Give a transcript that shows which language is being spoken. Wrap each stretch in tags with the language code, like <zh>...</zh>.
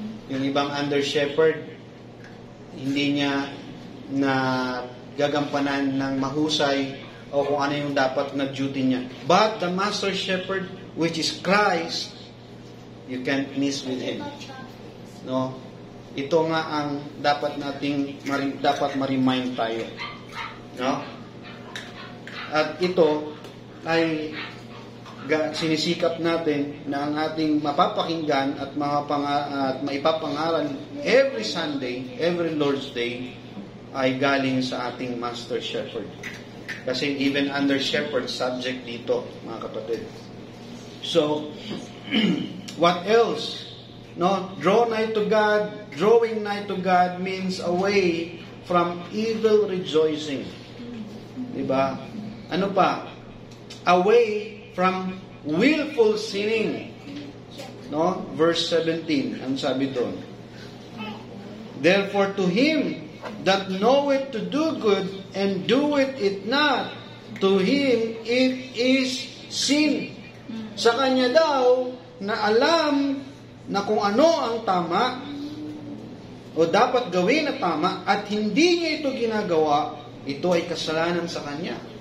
<tl>Yung ibang under shepherd, hindi niya na gagampanan ng mahusay o kung ano yung dapat na duty niya.</tl> <en>But the Master Shepherd, which is Christ, you can't miss with Him. No?</en> <tl>Ito nga ang dapat ma-remind tayo. No? At ito ay sinisikap natin na ang ating mapapakinggan at maipapangaral every Sunday, every Lord's Day, ay galing sa ating Master Shepherd. Kasi even under shepherd, subject dito, mga kapatid.</tl> <en>So, what else? No, draw nigh to God. Drawing nigh to God means away from evil rejoicing. Diba? Ano pa? Away from willful sinning. No? Verse 17, ang sabi doon. Therefore to him that knoweth to do good and doeth it not, to him it is sin.</en> <tl>Sa kanya daw na alam na kung ano ang tama o dapat gawin na tama at hindi niya ito ginagawa, ito ay kasalanan sa kanya.</tl>